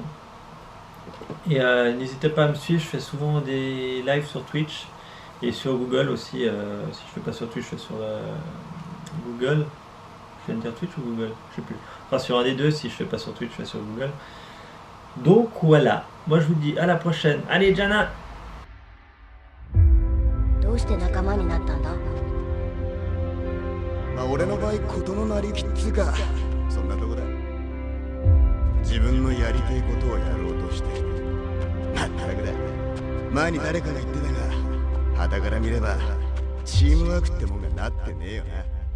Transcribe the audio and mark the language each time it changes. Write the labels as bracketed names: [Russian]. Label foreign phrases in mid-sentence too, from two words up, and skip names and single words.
[French] Et n'hésitez pas à me suivre, je fais souvent des lives sur Twitch et sur Google aussi. Si je fais pas sur Twitch, je fais sur Google. Je viens de dire Twitch ou Google? Je sais plus. Enfin sur un des deux, si je fais pas sur Twitch, je fais sur Google. Donc voilà, moi je vous dis à la prochaine. Allez, Jana! [Japanese] どうして仲間になったんだまあ俺の場合事のなりきっつうかそんなとこだ自分のやりたいことをやろうとしてまったくだ前に誰かが言ってたが傍から見ればチームワークってもんがなってねえよな